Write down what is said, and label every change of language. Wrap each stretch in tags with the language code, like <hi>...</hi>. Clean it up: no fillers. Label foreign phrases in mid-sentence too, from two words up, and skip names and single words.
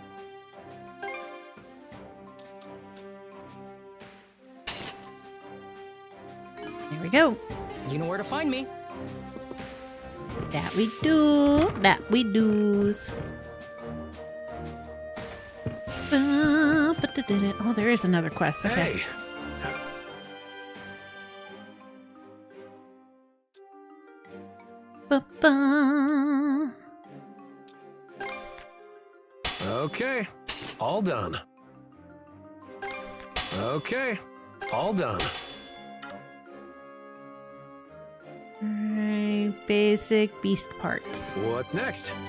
<en>There we go. You know where to find me. That we do. That we do's. Oh, there is another quest. Okay. Hey! Ba-ba. Okay, all done. Okay, all done. Alright, basic beast parts. What's next?</en>